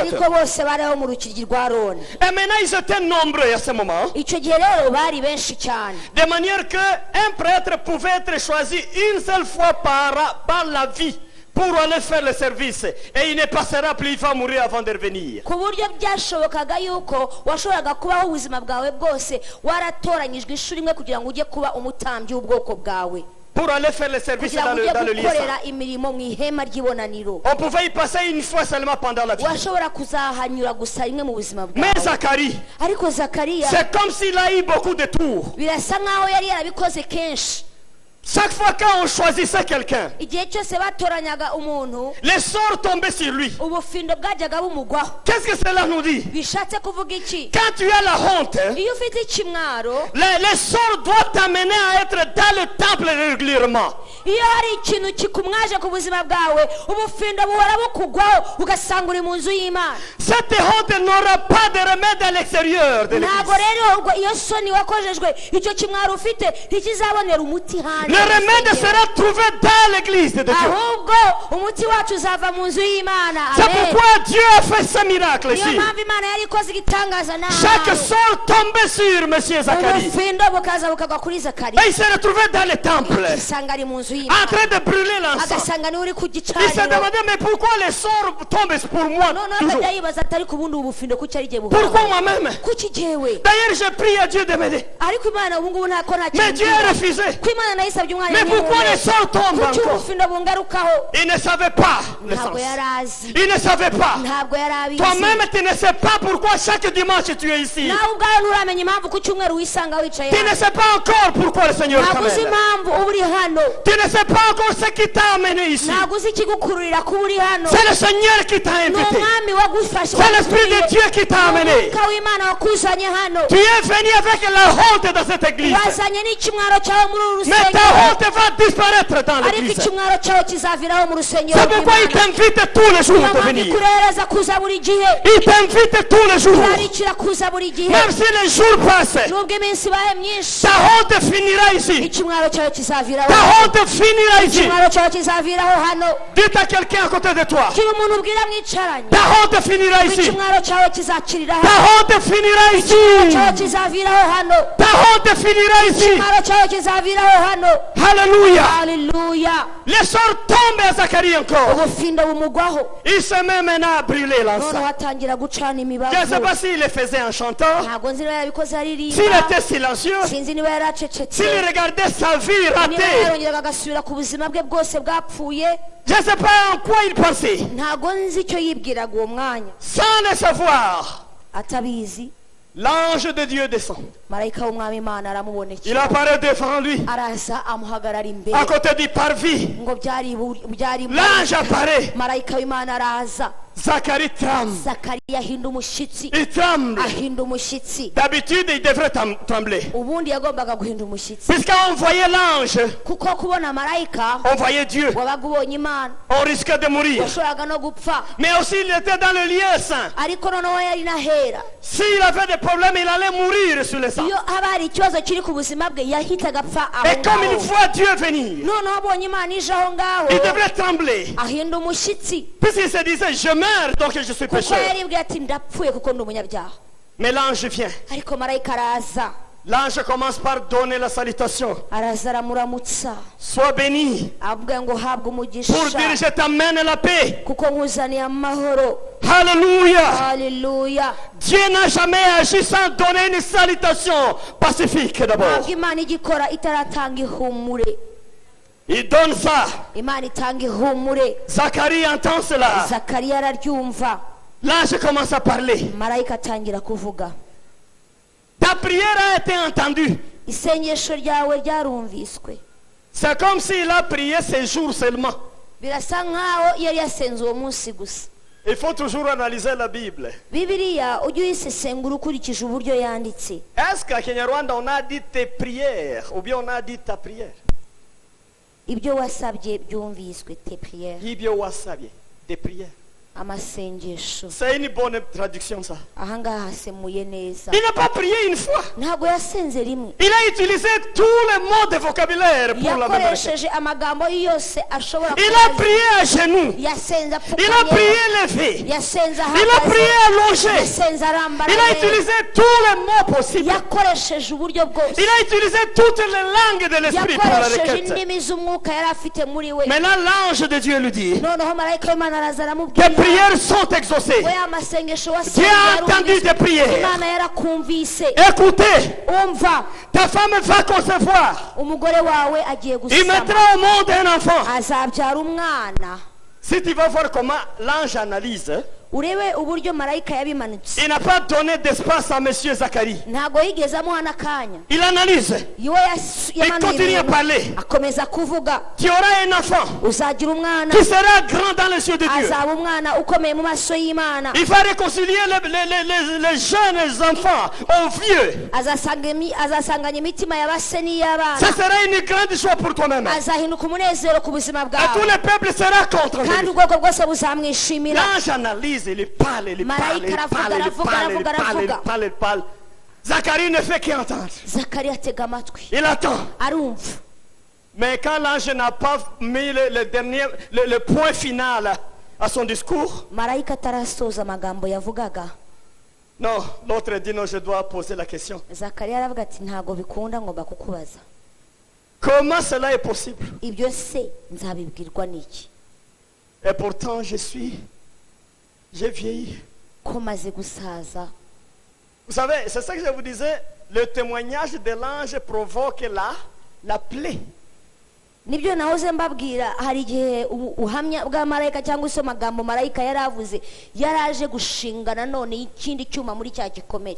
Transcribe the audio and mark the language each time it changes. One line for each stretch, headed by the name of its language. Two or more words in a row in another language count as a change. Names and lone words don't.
Kinyarwanda: Ariko bose bariho mu rukiryi rwa Aroni.
French: Et maintenant, ils étaient nombreux à ce moment.
Kinyarwanda: Icyo gihe rero bari benshi cyane.
French: De manière qu'un prêtre pouvait être choisi une seule fois par la vie pour aller faire le service. Et il ne passera plus, il va mourir avant de revenir.
Kinyarwanda: Ku buryo byashobokaga yuko washoboraga kubaho ubuzima bwawe bwose waratoranyijwe ishuri imwe kugira ngo ujye kuba umutambyi w'ubwoko bwawe.
French: Pour aller faire le service
Kinyarwanda: Kugira ngo
French: dans le
Kinyarwanda: ujye
French: lieu saint.
Kinyarwanda: gukorera imirimo mu ihema ry'ibonaniro.
French: On pouvait y passer une fois seulement pendant la vie.
Kinyarwanda: Washobora kuzahanyura gusa rimwe mu buzima
French: Mais
Kinyarwanda: bwawe.
French: Zacharie,
Kinyarwanda: Ariko Zakariya
French: c'est comme s'il a eu beaucoup de tours.
Kinyarwanda: birasa nkaho yari yarabikoze kenshi.
French: Chaque fois quand on choisissait quelqu'un,
Kinyarwanda: igihe cyose batoranyaga umuntu
French: les sorts tombaient sur lui.
Kinyarwanda: ubufindo bwajyaga bumugwaho.
French: Qu'est-ce que cela nous dit?
Kinyarwanda: Bishatse kuvuga iki?
French: Quand tu as la honte,
Kinyarwanda: Iyo ufite ikimwaro,
French: les sorts doivent t'amener à être dans le temple régulièrement.
Kinyarwanda: iyo hari ikintu kikumwaje ku buzima bwawe, ubufindo buhora bukugwaho ugasanga uri mu nzu y'Imana.
French: Cette honte n'aura pas de remède à l'extérieur de
Kinyarwanda: Ntabwo
French: l'église.
Kinyarwanda: rero ubwo iyo soni wakojejwe icyo kimwaro ufite ntikizabonera umuti hanze.
French: Le remède sera trouvé dans l'église de Dieu.
Kinyarwanda: ahubwo umuti wacu uzava mu nzu y'Imana.
French: C'est Amen. pourquoi Dieu a fait ce miracle
Kinyarwanda: Niyo
French: ici.
Kinyarwanda: mpamvu Imana yari ikoze igitangaza nawe.
French: Chaque sort tombait sur Monsieur Zacharie.
Kinyarwanda: ubufindo bukaza bukagwa kuri Zakariya.
French: Et il s'est retrouvé dans le temple,
Kinyarwanda: Isanga ari mu nzu
French: en
Kinyarwanda: y'Imana.
French: train de brûler l'encens.
Kinyarwanda: Agasanga niwe uri ku
French: Il s'est
Kinyarwanda: gicaniro.
French: demandé, mais pourquoi les sorts tombent pour moi
Kinyarwanda: noneho
French: toujours?
Kinyarwanda: akajya yibaza ati ariko ubundi ubufindo kuki ari jye
French: Pourquoi
Kinyarwanda: buhora?
French: moi-même?
Kinyarwanda: Kuki jyewe?
French: D'ailleurs, j'ai prié à Dieu de m'aider.
Kinyarwanda: Ariko Imana ubu ngubu ntako
French: Mais Dieu a refusé.
Kinyarwanda: ko Imana nayisabye umwana
French: Mais pourquoi les sorts tombent
Kinyarwanda: kuki
French: encore?
Kinyarwanda: ubufindo bungarukaho?
French: Il ne savait pas le
Kinyarwanda: Ntabwo
French: sens.
Kinyarwanda: yari azi.
French: Il ne savait pas.
Kinyarwanda: Ntabwo yari abizi.
French: Toi-même, tu ne sais pas pourquoi chaque dimanche tu es ici.
Kinyarwanda: nawe ubwawe nturamenya impamvu ku cyumweru wisanga wicaye
French: Tu ne
Kinyarwanda: hano.
French: sais pas encore pourquoi le Seigneur
Kinyarwanda: Ntabwo uzi
French: t'amène.
Kinyarwanda: impamvu uba uri hano.
French: Tu ne sais pas encore ce qui t'a amené ici.
Kinyarwanda: Ntabwo uzi ikigukururira kuba uri hano.
French: C'est le Seigneur qui t'a
Kinyarwanda: Ni
French: invité.
Kinyarwanda: umwami wagufashe.
French: C'est l'Esprit de Dieu qui t'a amené.
Kinyarwanda: Umwuka w'Imana wakuzanye hano.
French: Tu es venu avec la honte dans cette église.
Kinyarwanda: wazanye n'ikimwaro cyawe muri uru
French: Mais ta
Kinyarwanda: rusengero.
French: honte va disparaître dans
Kinyarwanda: ariko
French: l'église.
Kinyarwanda: ikimwaro cyawe kizaviraho mu rusengero
French: C'est pourquoi il
Kinyarwanda: rw'Imana.
French: t'invite tous les jours
Kinyarwanda: Niyo
French: de
Kinyarwanda: mpamvu
French: venir.
Kinyarwanda: ikurehereza kuza buri gihe.
French: Il t'invite tous les jours.
Kinyarwanda: urarikira kuza buri gihe.
French: Même si les jours passent,
Kinyarwanda: nubwo iminsi ibaye myinshi,
French: ta honte finira ici.
Kinyarwanda: ikimwaro cyawe kizaviraho
French: Ta
Kinyarwanda: hano.
French: honte finira ici.
Kinyarwanda: ikimwaro cyawe kizaviraho hano.
French: Dites à quelqu'un à côté de toi.
Kinyarwanda: kiri umuntu ubwira mwicaranye.
French: Ta honte finira ici.
Kinyarwanda: ikimwaro cyawe kizakirira
French: Ta
Kinyarwanda: hano.
French: honte finira ici.
Kinyarwanda: ikimwaro cyawe kizaviraho hano.
French: Ta honte finira ici.
Kinyarwanda: ikimwaro cyawe kizaviraho hano.
French: Alléluia.
Kinyarwanda: haleluya.
French: Les sorts tombent à Zacharie encore.
Kinyarwanda: ubufindo bumugwaho.
French: Il se met maintenant à brûler
Kinyarwanda: noneho
French: l'encens.
Kinyarwanda: atangira gucana
French: Je ne sais
Kinyarwanda: imibavu.
French: pas s'il le faisait en chantant,
Kinyarwanda: ntabwo nzi niba yabikoze
French: s'il
Kinyarwanda: aririmba.
French: était silencieux,
Kinyarwanda: sinzi niba yari acecetse.
French: s'il regardait sa vie
Kinyarwanda: niba
French: ratée.
Kinyarwanda: yarongeraga agasubira ku buzima bwe bwose bwapfuye.
French: Je ne sais pas en quoi il pensait.
Kinyarwanda: ntabwo nzi icyo yibwiraga uwo mwanya.
French: Sans le savoir,
Kinyarwanda: atabizi,
French: l'ange de Dieu descend.
Kinyarwanda: marayika w'umwami Imana
French: Il
Kinyarwanda: aramubonekera.
French: apparaît devant lui,
Kinyarwanda: araza amuhagarara
French: à
Kinyarwanda: imbere.
French: côté du parvis.
Kinyarwanda: ngo byari
French: L'ange apparaît.
Kinyarwanda: marayika w'Imana araza.
French: Zacharie tremble.
Kinyarwanda: Zakariya ahinda umushyitsi.
French: Il tremble.
Kinyarwanda: ahinda umushyitsi.
French: D'habitude, il devrait trembler.
Kinyarwanda: ubundi yagombaga guhinda umushyitsi.
French: Puisqu'on voyait l'ange,
Kinyarwanda: kuko kubona marayika
French: on voyait Dieu.
Kinyarwanda: wabaga ubonye Imana.
French: On risquait de mourir.
Kinyarwanda: washoboraga no gupfa.
French: Mais aussi, il était dans le lieu saint.
Kinyarwanda: ariko noneho yari n'ahera.
French: S'il avait des problèmes, il allait mourir sur le sang.
Kinyarwanda: iyo haba hari ikibazo kiri ku buzima bwe yahitaga apfa aho
French: Et comme il
Kinyarwanda: ngaho.
French: voit Dieu venir,
Kinyarwanda: noneho abonye Imana ije aho ngaho
French: il devrait trembler.
Kinyarwanda: ahinda umushyitsi.
French: Puisqu'il se disait, je meurs, donc je suis
Kinyarwanda: kuko
French: pécheur.
Kinyarwanda: yaribwiye ati ndapfuye kuko ndi umunyabyaha.
French: Mais l'ange vient.
Kinyarwanda: ariko marayika araza.
French: L'ange commence par donner la salutation.
Kinyarwanda: araza aramuramutsa.
French: Sois béni
Kinyarwanda: avuga ngo habwa
French: pour
Kinyarwanda: umugisha
French: dire je t'amène la paix.
Kinyarwanda: kuko nkuzaniye amahoro.
French: Alléluia.
Kinyarwanda: haleluya.
French: Dieu n'a jamais agi sans donner une salutation pacifique d'abord.
Kinyarwanda: ntabwo Imana igikora itaratanga ihumure.
French: Il donne ça.
Kinyarwanda: Imana itanga ihumure.
French: Zacharie entend cela.
Kinyarwanda: Zakariya araryumva.
French: L'ange commence à parler.
Kinyarwanda: marayika atangira kuvuga.
French: Ta prière a été entendue.
Kinyarwanda: isengesho ryawe ryarumviswe.
French: C'est comme s'il a prié ces jours seulement.
Kinyarwanda: birasa nkaho yari yasenze uwo munsi gusa.
French: Il faut toujours analyser la Bible.
Kinyarwanda: bibiliya ujye uyisesengura ukurikije uburyo yanditse.
French: Est-ce qu'à Kenyarwanda on a dit tes prières ou bien on a dit ta prière?
Kinyarwanda: ibyo wasabye byumviswe.
French: te prière.
Kinyarwanda: Ibyo wasabye,
French: des prières.
Kinyarwanda: amasengesho.
French: C'est une bonne traduction ça.
Kinyarwanda: ahangaha hasemuye neza.
French: Il n'a pas prié une fois.
Kinyarwanda: ntabwo yasenze rimwe.
French: Il a utilisé tous les mots de vocabulaire pour la même requête.
Kinyarwanda: yakoresheje amagambo yose ashobora
French: Il a prié à genoux.
Kinyarwanda: yasenze
French: Il a prié
Kinyarwanda: apfukamye.
French: levé.
Kinyarwanda: yasenze
French: Il a
Kinyarwanda: ahagaze.
French: prié allongé.
Kinyarwanda: yasenze
French: Il a
Kinyarwanda: arambaraye.
French: utilisé tous les mots possibles.
Kinyarwanda: yakoresheje uburyo bwose.
French: Il a utilisé toutes les langues de l'esprit pour la
Kinyarwanda: yakoresheje
French: requête.
Kinyarwanda: indimi z'umwuka yari afite muri we.
French: Maintenant l'ange de Dieu lui dit,
Kinyarwanda: noneho marayika w'Imana araza
French: tes
Kinyarwanda: aramubwira
French: prières sont exaucées.
Kinyarwanda: we amasengesho
French: Dieu a entendu tes prières.
Kinyarwanda: Imana yarakumvise.
French: Écoutez,
Kinyarwanda: umva,
French: ta femme va concevoir.
Kinyarwanda: umugore wawe agiye
French: Il
Kinyarwanda: gusama.
French: mettra au monde un enfant.
Kinyarwanda: azabyara umwana.
French: Si tu vas voir comment l'ange analyse,
Kinyarwanda: urebe uburyo marayika yabimanutse.
French: Il n'a pas donné d'espace à monsieur Zacharie.
Kinyarwanda: Ntago yigeze amuha n'akanya.
French: Il analyse. Il continue à parler.
Kinyarwanda: akomeza kuvuga.
French: Tu auras un enfant
Kinyarwanda: Uzagira umwana.
French: qui sera grand dans les yeux de Dieu.
Kinyarwanda: Azaba umwana ukomeye mu maso y'Imana.
French: Il va réconcilier les jeunes enfants aux vieux.
Kinyarwanda: Azasanganya imitima y'abase n'iy'abana.
French: Ce sera une grande joie pour toi-même.
Kinyarwanda: Azahinduka umunezero ku buzima
French: Et tout
Kinyarwanda: bwawe.
French: le peuple sera contre lui.
Kinyarwanda: Kandi ubwoko bwose buzamwishimira.
French: L'ange analyse, il parle, il parle, il parle, il parle, il parle, il parle, il parle. Zacharie ne fait qu'entendre.
Kinyarwanda: Zakariya atega amatwi.
French: Il attend.
Kinyarwanda: Arumva.
French: Mais quand l'ange n'a pas mis le point final à son discours,
Kinyarwanda: Marayika atarasoza amagambo yavugaga.
French: non, l'autre dit non, je dois poser la question.
Kinyarwanda: Zakariya aravuga ati ntago bikunda ngomba kukubaza.
French: Comment cela est possible?
Kinyarwanda: Ibyo se nzabibwirwa n'iki?
French: Et pourtant, j'ai vieilli.
Kinyarwanda: Ko maze gusaza.
French: Vous savez, c'est ça que je vous disais, le témoignage de l'ange provoque la plaie.
Kinyarwanda: Nibyo nahoze mbabwira, hari igihe uhamya bwa marayika cyangwa se amagambo marayika yaravuze yaraje gushingana none ikindi cyuma muri cya gikomere.